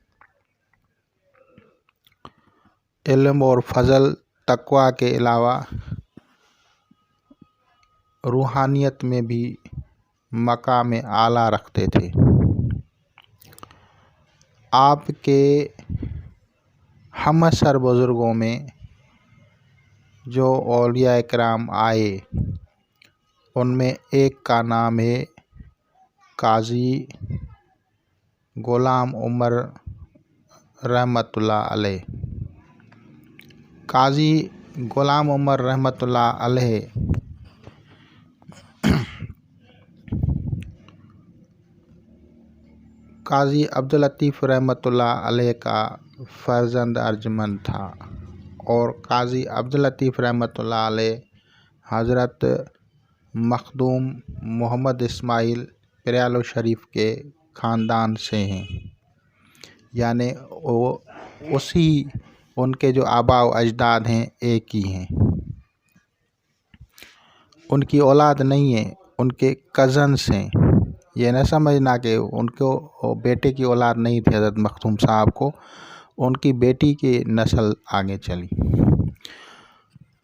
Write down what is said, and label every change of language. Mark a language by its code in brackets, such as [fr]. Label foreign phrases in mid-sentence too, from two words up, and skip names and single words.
[ur] علم اور فضل تقویٰ کے علاوہ روحانیت میں بھی مقام اعلیٰ رکھتے تھے. آپ کے ہم عصر بزرگوں میں جو اولیاء کرام آئے ان میں ایک کا نام ہے काज़ी ग़ुलाम उमर [ar] رحمۃ اللہ علیہ. काज़ी ग़ुलाम उमर رحمۃ اللہ علیہ काज़ी अब्दुल लतीफ़ رحمۃ اللہ علیہ [ur] کا فرزند ارجمند تھا اور काज़ी अब्दुल लतीफ़ [ar] رحمۃ اللہ علیہ [ur] حضرت मखदूम मोहम्मद इस्माइल पिरयालो شریف کے خاندان سے ہیں، یعنی وہ ان کے جو آباء و اجداد ہیں ایک ہی ہیں। ان کی اولاد نہیں ہے، ان کے कज़न्स ہیں। یہ نہ سمجھنا کہ ان کو بیٹے کی اولاد نہیں تھی हज़रत मखदूम صاحب کو، ان کی بیٹی کی نسل آگے چلی।